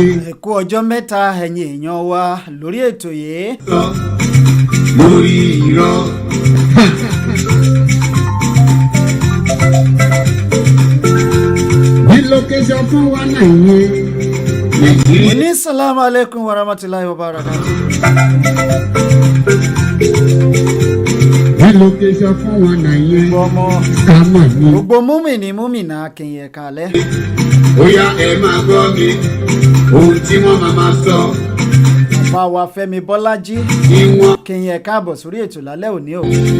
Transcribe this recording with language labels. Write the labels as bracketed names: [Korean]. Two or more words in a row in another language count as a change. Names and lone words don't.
[Yoruba] Ẹ kú ọjọ́ mẹ́ta ẹ̀yin èèyàn wa lórí ètò yìí. Lórí irọ́. Relocation fún wa Nàìjíríà. [Arabic] Ní السلام عليكم ورحمة الله وبركاته. [Yoruba] Relocation fún wa scammer ni. Gbogbo múmìnì múmìnà kìnyẹ kalẹ̀. Ó yá ẹ máa gbọ́ mi ohun tí wọ́n máa sọ. Bàbá wa Fẹ́mi Bọ́lájí kìnyẹ káàbọ̀ sórí ètò lálẹ́ òní o.